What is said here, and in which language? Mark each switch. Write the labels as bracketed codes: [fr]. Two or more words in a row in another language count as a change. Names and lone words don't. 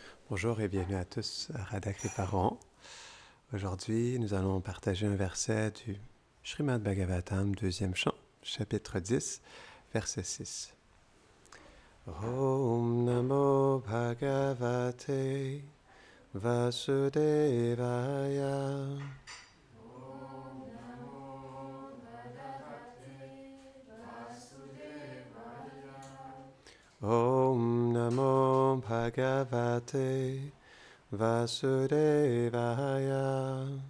[fr] Bonjour et bienvenue à tous à Radha Kriparan. Aujourd'hui, nous allons partager un verset du Srimad Bhagavatam, deuxième chant, chapitre 10, verset 6. [sa] ॐ नमो भगवते वासुदेवाय. ॐ नमो भगवते वासुदेवाय.